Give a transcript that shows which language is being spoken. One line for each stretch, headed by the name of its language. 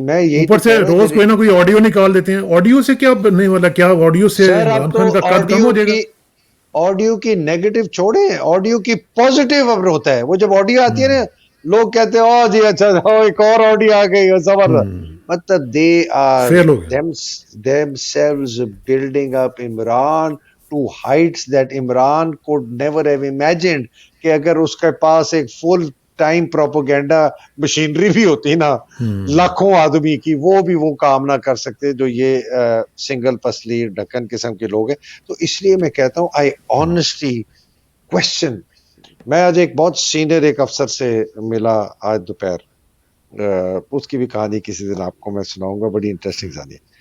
Urdu: میں یہی اوپر سے روز کوئی نہ کوئی آڈیو نکال دیتے ہیں, آڈیو سے کیا نہیں, والا کیا آڈیو سے عمران خان کا قد کم ہو جائے گا. آڈیو کی نیگیٹو چھوڑیں, آڈیو کی پازیٹیو اب ہوتا ہے. وہ جب آڈیو آتی ہے نا, لوگ کہتے ہیں او جی اچھا ایک اور آڈیو آ گئی, زبردست.
English: مطلب they are themselves building up Imran to heights that Imran could never have imagined.
Urdu: کہ اگر اس کے پاس ایک فل ٹائم پروپیگنڈا مشینری بھی ہوتی نا لاکھوں آدمی کی, وہ بھی وہ کام نہ کر سکتے جو یہ سنگل پسلی ڈھکن قسم کے لوگ ہیں. تو اس لیے میں کہتا ہوں
English: I honestly question.
Urdu: میں آج ایک بہت سینئر ایک افسر سے ملا آج دوپہر, اس کی بھی کہانی کسی دن آپ کو میں سناؤں گا, بڑی انٹرسٹنگ کہانی.